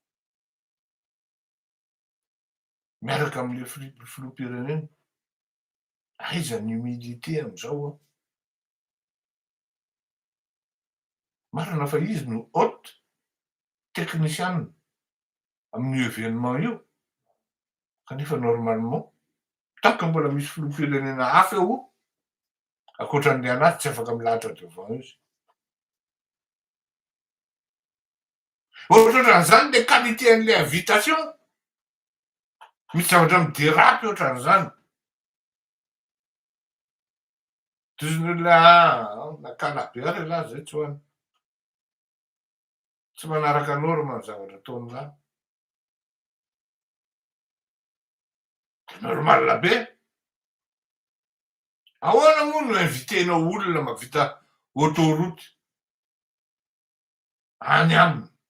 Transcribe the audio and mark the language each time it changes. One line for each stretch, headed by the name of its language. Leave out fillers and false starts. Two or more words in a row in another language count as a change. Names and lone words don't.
Malagasy: miaraka am'le filoham-pirenena aiza ny humilité am'izao marina fa izy no
French: haute technicienne
Malagasy: amin'ny événement io kanefa
French: normalement tant que
Malagasy: mbola misy filoham-pirenena hafa eo akoatran'le anazy tsy afaka milahatra devant izy ohatran'izany le qualité an'le invitation misy zavatra midérapy ohatran'izany tozon'olona nakana be ary lahy zay tsy hoany tsy manaraka norma ny zavatra ataony lahy normal be ahoana moa no invitenao olona mahavita autoroute any aminy